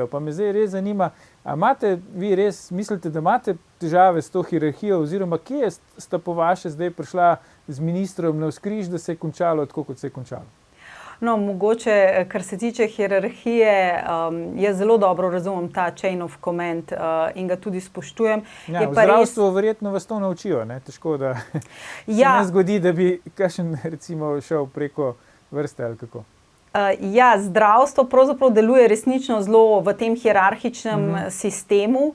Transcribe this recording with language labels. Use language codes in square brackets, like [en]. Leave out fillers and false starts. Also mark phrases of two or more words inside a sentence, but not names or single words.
[sl] Pa me zdaj res zanima, a vi res mislite, da imate težave s to hierarhijo, oziroma kje sta po vaše zdaj prišla z ministrom navzkriž, da se je končalo tako, kot se je končalo? No, mogoče, kar se tiče hierarhije, jaz zelo dobro razumem ta [en] chain of command [sl] in ga tudi spoštujem. Ja, v zdravstvu verjetno vas to naučijo, ne? Težko, da se ne zgodi, da bi kakšen recimo šel preko vrste ali kako. Zdravstvo pravzaprav deluje resnično zelo v tem hierarhičnem sistemu.